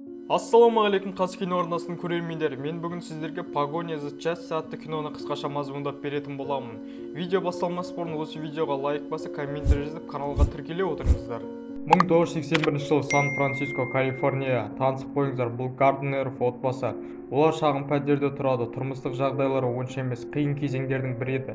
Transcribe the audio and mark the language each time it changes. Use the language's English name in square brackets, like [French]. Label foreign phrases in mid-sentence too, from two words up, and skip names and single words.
[Kazakh] Ассалаумағалейкум қас кино арнасының көрермендері. Мен бүгін сіздерге «Погоня за счастьем» атты киноны қысқаша мазмұндап беретін боламын. Видео басталмас бұрын осы видеоға лайк басып, комментарий жазып, каналға тіркеле отырыңыздар. 1981 жылы Сан-Франциско, Калифорния. Танысып қойыңыздар, бұл Гарднеров отбасы. Олар шағын пәтерде тұрады, тұрмыстық жағдайлары онша емес, қиын кезеңдердің бірі еді.